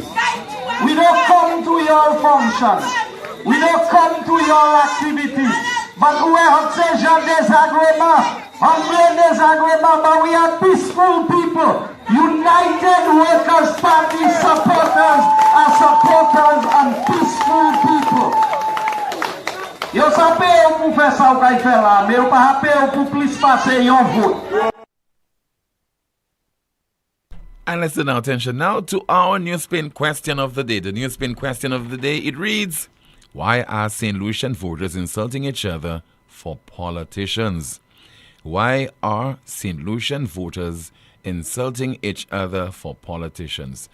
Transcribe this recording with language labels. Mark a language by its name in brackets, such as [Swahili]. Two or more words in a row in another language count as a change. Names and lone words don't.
[English] We don't come to your functions. We don't come to your activities. But we have said désagrément, but we are peaceful people. United Workers' Party supporters are supporters and peaceful people. [Haitian Creole] Yo sape ou pou fè sa ou kay fè la, mais ou pa hape ou pou plis pase yon vote. [English] And let's turn our attention now to our NewsSpin question of the day. The NewsSpin question of the day, it reads, why are St. Lucian voters insulting each other for politicians? Why are St. Lucian voters insulting each other for politicians?